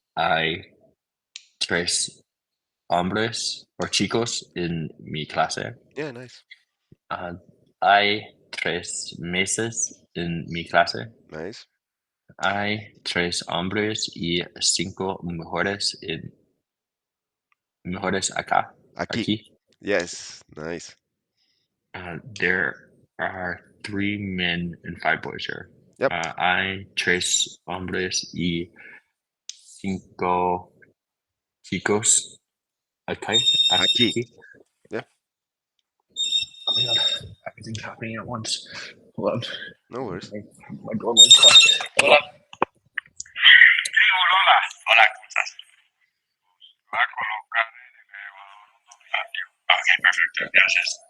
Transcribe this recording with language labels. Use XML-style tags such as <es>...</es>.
<es>Hay tres hombres or chicos en mi clase.</es> <en>Yeah, nice.</en> <es>Uh, hay tres mesas en mi clase.</es> <en>Nice.</en> <es>Hay tres hombres y cinco mujeres acá, Aquí. aquí.</es> <en>Yes, nice. There are three men and five boys here. Yep.</en> <es>Hay tres hombres y cinco chicos acá, Aquí. aquí.</es> <en>Yeah, Oh my god, everything's happening at once. Hold on. no worries. My doorman's calling. Hold on.</en> <es>Hola, hola, ¿cómo estás? Va a colocar el audio. Ok, perfecto, gracias.</es>